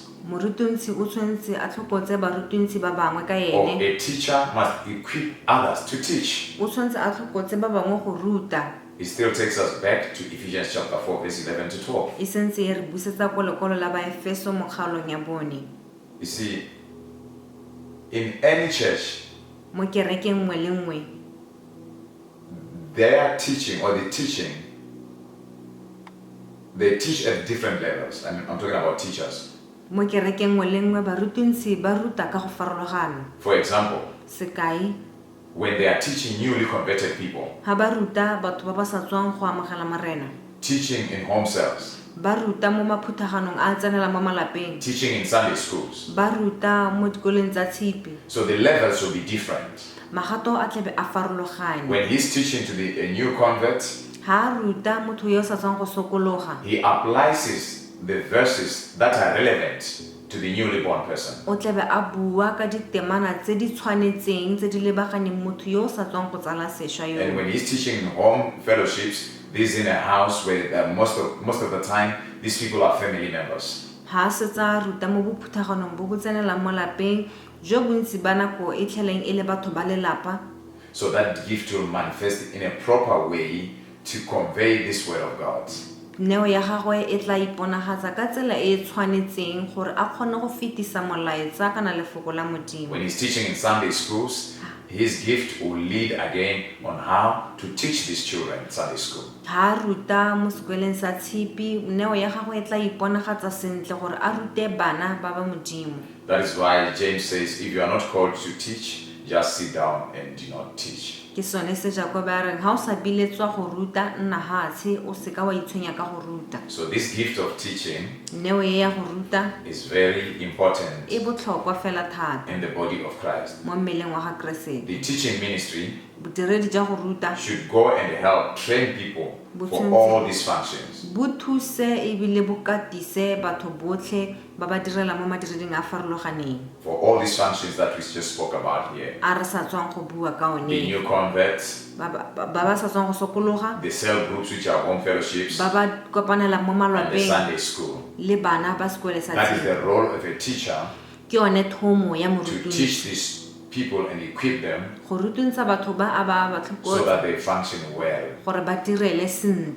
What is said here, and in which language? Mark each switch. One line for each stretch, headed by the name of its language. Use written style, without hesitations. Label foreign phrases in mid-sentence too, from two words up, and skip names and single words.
Tswana: Morutunsi o tshwantse a tlhokotse barutunsi ba bangwe ka or ene.
English: a teacher must equip others to teach.
Tswana: O tshwantse a tlhokotse ba bangwe go ruta.
English: It still takes us back to Ephesians chapter 4 verse 11 to 12.
Tswana: E sentse e re busetsa ko lekwalo la Baefeso mo kgaolong ya bone.
English: You see, in any church,
Tswana: Mo kerekeng nngwe le nngwe
English: their teaching or the teaching, they teach at different levels. I'm talking about teachers.
Tswana: Mo kerekeng nngwe le nngwe barutunsi ba ruta ka go farologana.
English: For example,
Tswana: Sekai,
English: when they are teaching newly converted people,
Tswana: ha ba ruta batho ba ba sa tswang go amogela marena.
English: teaching in home cells,
Tswana: Ba ruta mo maphuthaganong a tsenela mo malapeng.
English: teaching in Sunday schools.
Tswana: Ba ruta mo dikolong tsa tshipi.
English: So the levels will be different.
Tswana: Magato a tlebe a farologane.
English: When he's teaching to a new convert,
Tswana: Ha a ruta motho yo o sa tswang go sokologa,
English: he applies the verses that are relevant to the newly born person.
Tswana: o tlebe a bua ka ditemana tse di tshwanetseng tse di lebaganeng motho yo o sa tswang go tsala sešwa And yo.
English: when he's teaching in home fellowships, this is in a house where most of the time these people are family members.
Tswana: Ha a setsa a ruta mo bophuthaganong bo bo tsenelang mo lapeng jo bontsi ba nako e tlheleng e le batho ba lelapa.
English: So that gift will manifest in a proper way to convey this word of God.
Tswana: Neo ya gagwe e tla iponagatsa ka tsela e e tshwanetseng gore a kgone go fetisa molaetsa kana lefoko la modimo.
English: When he's teaching in Sunday schools, his gift will lead again on how to teach these children in Sunday school.
Tswana: Ha a ruta mo sekweleng sa tshipi, neo ya gagwe e tla iponagatsa sentle gore a rute bana ba ba modimo.
English: That is why James says, if you are not called to teach, just sit down and do not teach.
Tswana: Ke sone se Jakob a reng ha o sa biletswa go ruta nna hatshe o se ka wa itshwenya ka go ruta.
English: So this gift of teaching
Tswana: Neo e ya go ruta
English: is very important
Tswana: e botlhokwa fela thata
English: in the body of Christ.
Tswana: mo mmeleng wa ga Keresete.
English: The teaching ministry
Tswana: Bodiredi ja go ruta
English: should go and help train people for all these functions.
Tswana: bo thuse ebile bo katise batho botlhe ba ba direla mo madireding a farologaneng.
English: For all these functions that we just spoke about here.
Tswana: A re sa tswang go bua ka
English: The one. new converts,
Tswana: Ba ba sa tswang go sokologa,
English: the cell groups which are home fellowships,
Tswana: ba ba kopanela mo
English: and the
Tswana: malwapeng
English: Sunday school.
Tswana: le bana ba sekole sa
English: That is
Tswana: tshipi.
English: the role of a teacher,
Tswana: Ke yone thomo ya to morutunsi.
English: teach these people and equip them
Tswana: Go rutunsa batho ba a ba so tlhokotsa
English: that they function well
Tswana: gore ba direle sentle